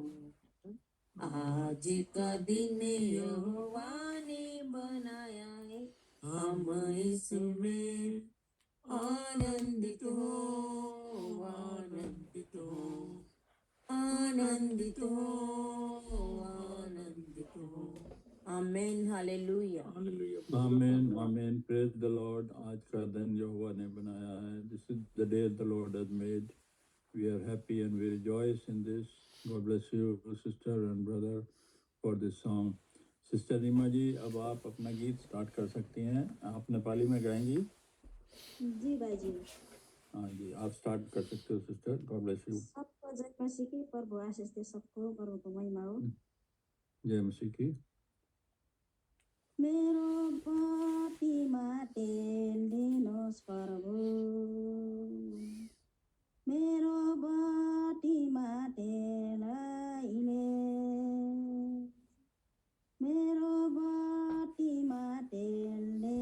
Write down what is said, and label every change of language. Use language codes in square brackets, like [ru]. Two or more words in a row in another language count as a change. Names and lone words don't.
[hi] आज का दिन यहोवा ने बनाया है, हम इसमें आनंदित हो, आनंदित हो, आनंदित हो, आनंदित हो। आमेन, हालेलुया। आमेन, आमेन। [en] praise the Lord. [hi] आज का दिन यहोवा ने बनाया है। [en] This is the day the Lord has made. We are happy and we rejoice in this. God bless you, sister and brother, for this song. [hi] सिस्टर रीमा जी, अब आप अपना गीत स्टार्ट कर सकती हैं। आप नेपाली में गाएंगी? जी भाई जी। हाँ जी, आप स्टार्ट कर सकते हो सिस्टर। [en] God bless you. [hi] सबको जय मसीह की, प्रभु आशीष दे सबको, [ne] प्रभुको महिमा हो। [hi] जय मसीह की। [ne] मेरो बाटीमा तेल दिनुहोस् प्रभु, मेरो बाटीमा तेल अहिले, मेरो बाटीमा तेल